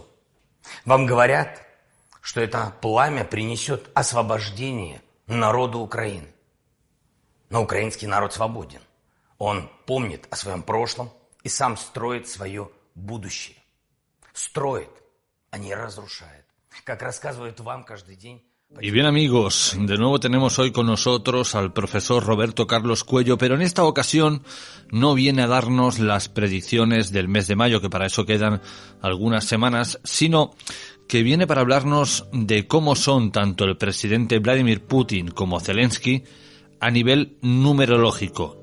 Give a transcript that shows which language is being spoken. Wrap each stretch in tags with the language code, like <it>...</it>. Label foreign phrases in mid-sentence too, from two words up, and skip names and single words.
<ru>Вам говорят, что это пламя принесет освобождение народу Украины. Но украинский народ свободен. Он помнит о своем прошлом и сам строит свое будущее. Строит, а не разрушает. Как рассказывают вам каждый день.</ru> <es>Y bien amigos, de nuevo tenemos hoy con nosotros al profesor Roberto Carlos Cuello, pero en esta ocasión no viene a darnos las predicciones del mes de mayo, que para eso quedan algunas semanas, sino que viene para hablarnos de cómo son tanto el presidente Vladimir Putin como Zelensky a nivel numerológico.</es>